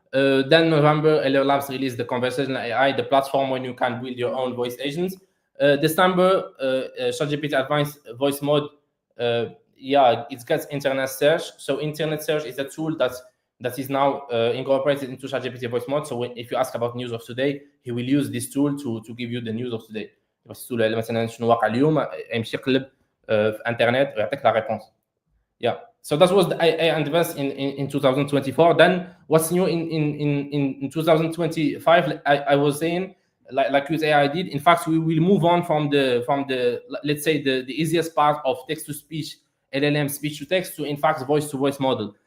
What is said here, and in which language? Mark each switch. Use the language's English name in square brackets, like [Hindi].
[English] Then November, LR Labs released the conversational AI, the platform when you can build your own voice agents. December, ChatGPT Advanced Voice Mode. It gets internet search. So internet search is a tool that is now incorporated into ChatGPT Voice Mode. So if you ask about news of today, he will use this tool to give you the news of today. [Arabic] مثلا شنو واقع اليوم يمشي يقلب في انترنت ويعطيك لا ريبونس. [English] Yeah. So that was the AI advance in 2024. Then what's new in 2025? I was saying, like Qt AI did. In fact, we will move on from the let's say the easiest part of text to speech, LLM speech to text, to in fact voice to voice model.